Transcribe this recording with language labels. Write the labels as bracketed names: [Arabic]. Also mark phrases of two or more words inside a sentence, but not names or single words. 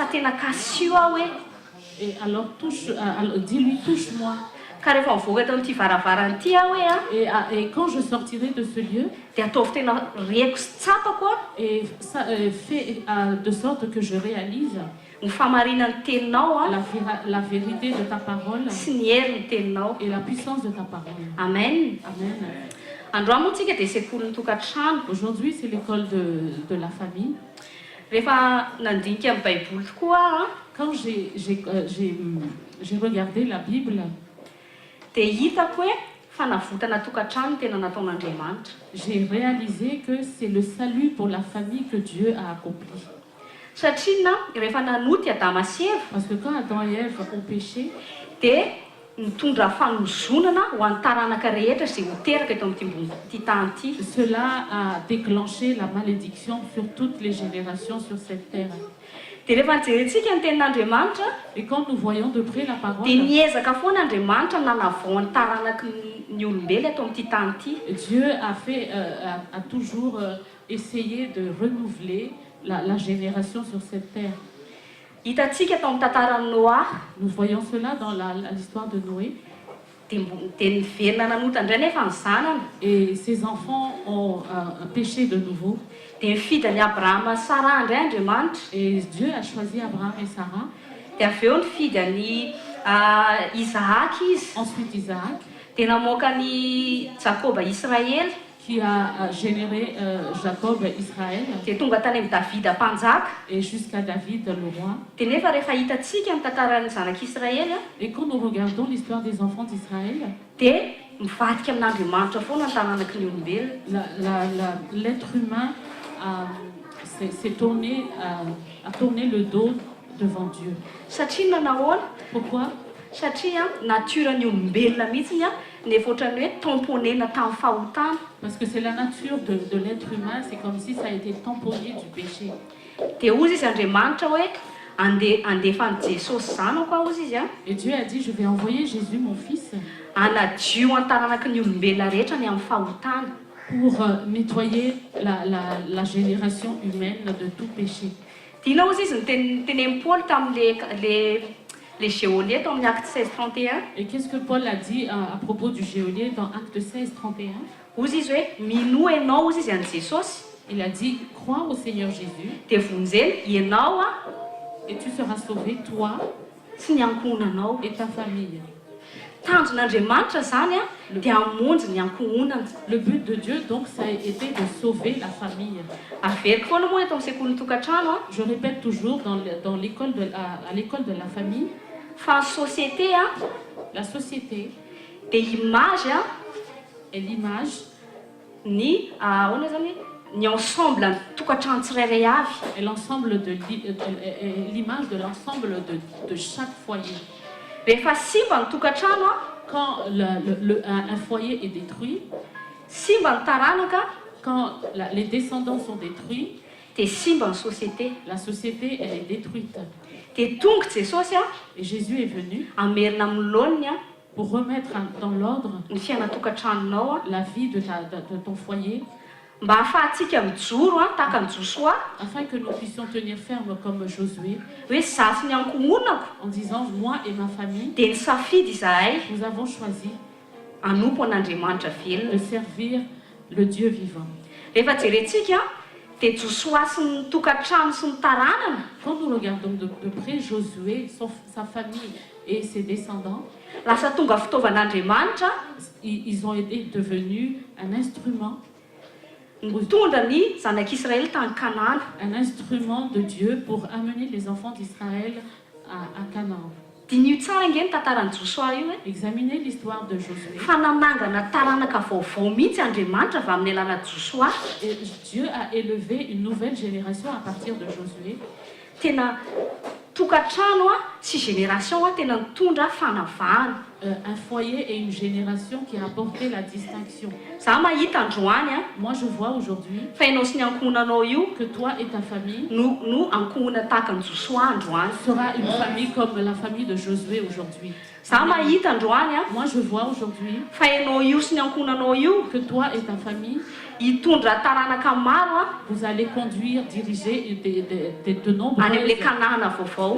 [French] Et alors dis-lui: touche-moi. Et quand je sortirai de ce lieu, et fais de sorte que je réalise [Malagasy] ny famarinan'ny teninao [French] la vérité de ta parole [Malagasy] sy ny herin'ny teninao. [French] et la puissance de ta parole. Amen. Amen. [Malagasy] Androany moa tsika dia sekolin'ny tokantrano. [French] Aujourd'hui, c'est l'école de la famille. [Malagasy] Rehefa nandinika amin'ny baiboly tokoa [French] Quand j'ai regardé la Bible, [Malagasy] dia hitako hoe fanavotana tokantrano tena nataon'Andriamanitra. [French] j'ai réalisé que c'est le salut pour la famille que Dieu a accompli. [Malagasy] Satria rehefa nanoty Adama sy Eva [French] Parce que quand Adam et Ève ont péché, [Malagasy] dia mitondra fanozonana ho an'ny taranaka rehetra izay ho teraka eto amin'ity tany ity. [French] cela a déclenché la malédiction sur toutes les générations sur cette terre. [Malagasy] Dia rehefa nijerentsika ny tenin'Andriamanitra [French] Et quand nous voyons de près la parole, [Malagasy] dia niezaka foana Andriamanitra nanavao ny taranaky ny olombelona eto amin'ity tany ity. [French] Dieu a toujours essayé de renouveler la génération sur cette terre. [Malagasy] Hitantsika tao amin'ny tantaran'ny Noa [French] Nous voyons cela dans l'histoire de Noé. [Malagasy] dia niverina nanota indray nefa ny zanany. [French] Et ses enfants ont péché de nouveau. [Malagasy] Dia mifidy any Abrahama sy Sara indray Andriamanitra. [French] Et Dieu a choisi Abraham et Sarah. [Malagasy] Dia avy eo nifidy any Isaac izy. [French] Ensuite Isaac, [Malagasy] Dia namoaka ny Jakoba Israely. [French] qui a généré Jacob, Israël, [Malagasy] Dia tonga tany amin'ny Davida mpanjaka. [French] et jusqu'à David, le roi. [Malagasy] Dia nefa rehefa hitantsika ny tantaran'ny zanak'Israely [French] Et quand nous regardons l'histoire des enfants d'Israël, [Malagasy] dia mivadika amin'Andriamanitra foana ny tananaky ny olombelona. [French] l'être humain s'est tourné, a tourné le dos devant Dieu. [Malagasy] Satria nanahoana? [French] Pourquoi? [Malagasy] Satria natiorany olombelona mihitsy nefa ohatrany hoe tamponena tamin'ny fahotana. [French] Parce que c'est la nature de l'être humain, c'est comme si ça a été tamponné du péché. [Malagasy] Dia ozy izy Andriamanitra hoe andefa ny Jesosy zanako aho ozy izy [French] Et Dieu a dit, je vais envoyer Jésus, mon fils, [Malagasy] anadio ny taranaky ny olombelona rehetra ny amin'ny fahotana. [French] pour nettoyer la génération humaine de tout péché. [Malagasy] Tianao ozy izy tenen'i Paul tamin' [French] le géolier [Malagasy] eto amin'ny acte 16:31. [French] Et qu'est-ce que Paul a dit à propos du geôlier dans Acte 16, 31? [Malagasy] Ozy izy hoe minoa ianao ozy izy an'i Jesosy [French] Il a dit, crois au Seigneur Jésus [Malagasy] dia vonjeny ianao [French] et tu seras sauvé, toi [Malagasy] sy ny ankohonanao. [French] et ta famille. [Malagasy] Tanjon'Andriamanitra zany dia hamonjy ny ankohonana. [French] Le but de Dieu, donc, ça a été de sauver la famille. [Malagasy] Averiko foana moa eto amin'ny sekolin'ny tokantrano [French] Je répète toujours dans l'école à l'école de la famille, [Malagasy] fa ny société [French] la société [Malagasy] dia image [French] est l'image [Malagasy] ny ahoana zany ny ensemble ny tokantrano tsirairay avy. [French] et l'image de l'ensemble de chaque foyer. [Malagasy] Rehefa simba ny tokantrano [French] Quand un foyer est détruit, [Malagasy] simba ny taranaka [French] quand les descendants sont détruits, [Malagasy] dia simba ny société. [French] la société elle est détruite. [Malagasy] Dia tonga Jesosy [French] Et Jésus est venu [Malagasy] amerina amin'ny laoniny [French] pour remettre dans l'ordre [Malagasy] ny fiaina tokantranonao [French] la vie de ton foyer, [Malagasy] mba ahafahantsika mijoro tahaka ny Josoa [French] afin que nous puissions tenir ferme comme Josué, [Malagasy] hoe zaho sy ny ankohonako [French] en disant, moi et ma famille, [Malagasy] dia nisafidy izahay [French] nous avons choisi [Malagasy] hanompo an'Andriamanitra [French] de [Malagasy] velona. [French] servir le Dieu vivant. [Malagasy] Rehefa jerentsika dia Josoa sy ny tokantrano sy ny taranana [French] Quand nous regardons de près Josué, sa famille et ses descendants, [Malagasy] lasa tonga fitaovan'Andriamanitra [French] ils ont été devenus un instrument [Malagasy] mitondra ny zanak'Israely tany Kanana. [French] un instrument de Dieu pour amener les enfants d'Israël à Canaan. [Malagasy] Dinio tsara nge ny tantaran'i Josoa io [French] Examinez l'histoire de Josué. [Malagasy] fa nanangana taranaka vaovao mihitsy Andriamanitra avy amin'ny alalana Josoa. [French] Et Dieu a élevé une nouvelle génération à partir de Josué. [Malagasy] Tena tokantrano sy génération tena nitondra fanavahana. [French] Un foyer et une génération qui a apporté la distinction. [Malagasy] Za mahita androany [French] Moi, je vois aujourd'hui [Malagasy] fa ianao sy ny ankohonanao io [French] que toi et ta famille [Malagasy] no ankohona tahaka ny Josoa androany. [French] sera une famille comme la famille de Josué aujourd'hui. [Malagasy] Za mahita androany [French] Moi, je vois aujourd'hui [Malagasy] fa ianao io sy ny ankohonanao io [French] que toi et ta famille, [Malagasy] hitondra taranaka maro [French] vous allez conduire, diriger de [Malagasy] any [French] nombreuses [Malagasy] amin'le Kanana vaovao.